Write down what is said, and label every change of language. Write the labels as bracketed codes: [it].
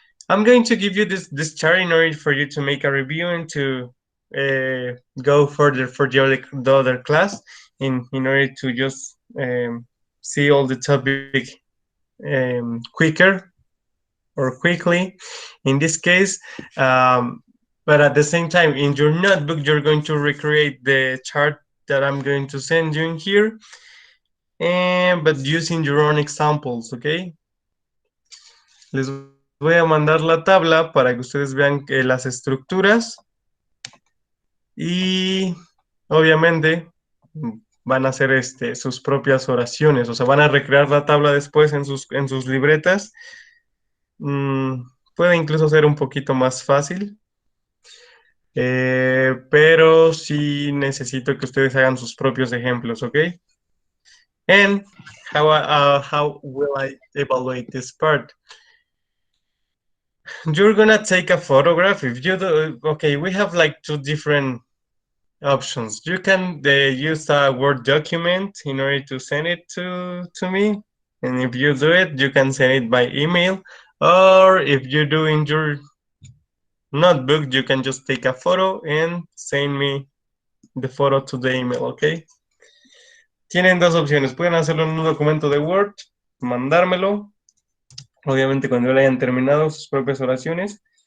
[en] I'm going to give you this chart in order for you to make a review and to go further for the other class in order to just see all the topic quicker. or quickly in this case. But at the same time, in your notebook, you're going to recreate the chart that I'm going to send you in here, but using your own examples, okay? [es] Les voy a mandar la tabla para que ustedes vean las estructuras y obviamente van a hacer sus propias oraciones, o sea, van a recrear la tabla después en sus libretas. Puede incluso ser un poquito más fácil, pero sí necesito que ustedes hagan sus propios ejemplos, ¿ok? [en] And how will I evaluate this part? You're gonna take a photograph. If you do, okay, we have like two different options. You can use a Word document in order to send it to me. And if you do it, you can send it by email. Or if you do in your notebook, you can just take a photo and send me the photo to the email, okay? [es] Tienen dos opciones. Pueden hacerlo en un documento de Word, mandármelo, obviamente cuando ya hayan terminado sus propias oraciones.